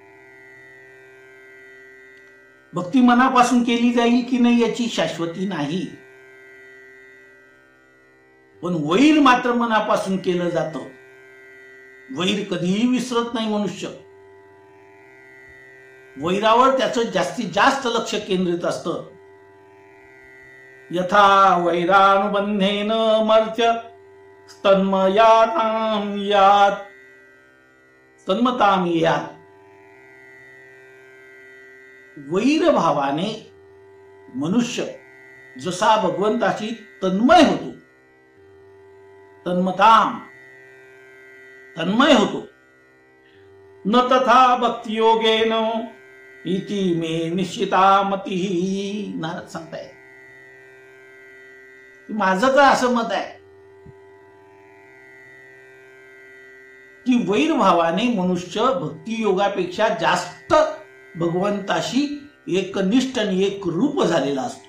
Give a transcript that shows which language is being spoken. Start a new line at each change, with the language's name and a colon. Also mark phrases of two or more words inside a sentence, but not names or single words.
Marathi: भक्ती मनापासून केली जाईल की नाही याची शाश्वती नाही, पण वैर मात्र मनापासून केलं जातं. वैर कधीही विसरत नाही मनुष्य. वैरावर त्याचं जास्तीत जास्त लक्ष केंद्रित असतं.
Sanskrit: यथा वैरानुबंधेन मर्त्य तन्मयातां यात तन्मतां यात.
Marathi: वैर भावाने मनुष्य जसा भगवंताची तन्मय होतो, तन्मतां तन्मय होतो,
Sanskrit: न तथा भक्ति योगेन इति मे निश्चिता मती.
Marathi: नारद सांगताय माझं तर असं मत आहे की वैर भावाने मनुष्य भक्ती योगापेक्षा जास्त भगवंताशी एकनिष्ठ आणि एक रूप झालेला असतो.